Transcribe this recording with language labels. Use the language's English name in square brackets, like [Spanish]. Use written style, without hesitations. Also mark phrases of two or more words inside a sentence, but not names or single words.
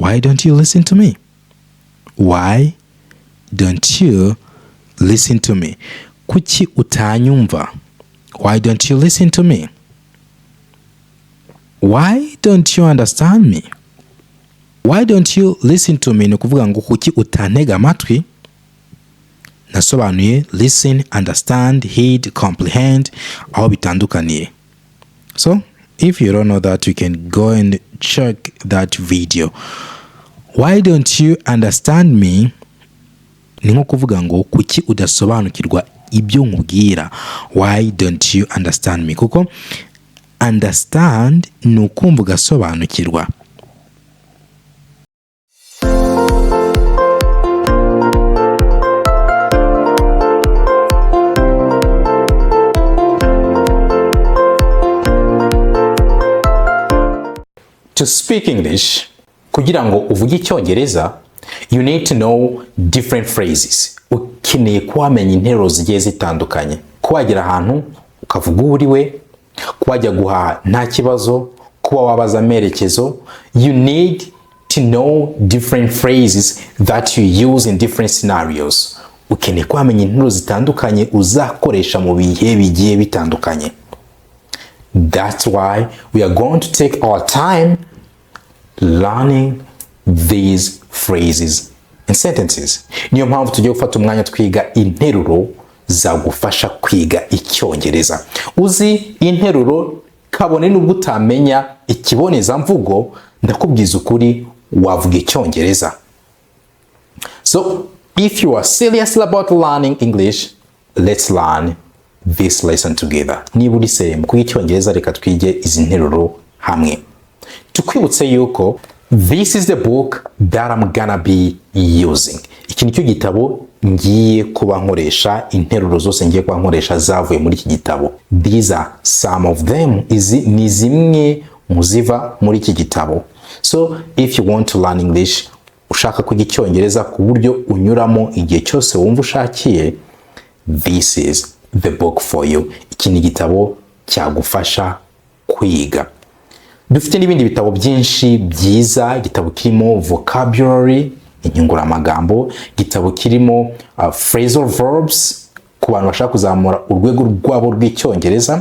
[English] Why don't you listen to me? Why don't you listen to me? [Kinyarwanda] Kuki utanyumva? [English] Why don't you listen to me? Why don't you understand me? Why don't you listen to me? [Kinyarwanda] Ni ukuvuga ngo kuki utantega amatwi? Nasobanuye [English] listen, understand, heed, comprehend, [Kinyarwanda] aho bitandukaniye. [English] So, if you don't know that, you can go and check that video. Why don't you understand me? [Kinyarwanda] Ni nko kuvuga ngo kuki udasobanukirwa ibyo nkubwira. [English] Why don't you understand me? [Kinyarwanda] Kuko understand ni ukumva ugasobanukirwa. [English] To speak English, [Kinyarwanda] kugira ngo uvuge Icyongereza, [English] you need to know different phrases. [Kinyarwanda] Ukeneye kwamenya interuro zigiye zitandukanye. Kuwagera ahantu ukavuga uriwe, kuwajya guhaha nta kibazo, kuba wabaza amerekezo. [English] You need to know different phrases that you use in different scenarios. [Kinyarwanda] Ukeneye kwamenya interuro zitandukanye uzakoresha mu bihe bigiye bitandukanye. [English] That's why we are going to take our time learning these phrases and sentences. [Kinyarwanda] Niyo mpamvu tugiye gufata umwanya twiga interuro zagufasha kwiga Icyongereza. Uzi interuro kabone nubwo utamenya ikibonezamvugo, ndakubwiza ukuri wavuga Icyongereza. [English] So, if you are serious about learning English, let's learn this lesson together. [Kinyarwanda] Niba uri serious mu kwiga Icyongereza, reka twige izi nteruro hamwe. Tukwibutse yuko [English] this is the book that I'm gonna be using. [Kinyarwanda] Iki nicyo gitabo ngiye kuba nkoresha, interuro zose ngiye kuba nkoresha zavuye muri iki gitabo. [English] These are some of them. [Kinyarwanda] Izi ni zimwe muziva muri iki gitabo. [English] So if you want to learn English, [Kinyarwanda] ushaka kwiga Icyongereza ku buryo unyuramo igihe cyose wumva ushakiye, [English] this is the book for you. [Kinyarwanda] Iki ni gitabo cyagufasha kwiga. Dufite n'ibindi bitabo byinshi byiza. Igitabo kirimo vocabulary, inyunguramagambo, igitabo kirimo [English] phrasal verbs [Kinyarwanda] ku bantu bashaka kuzamura urwego rwabo rw'Icyongereza.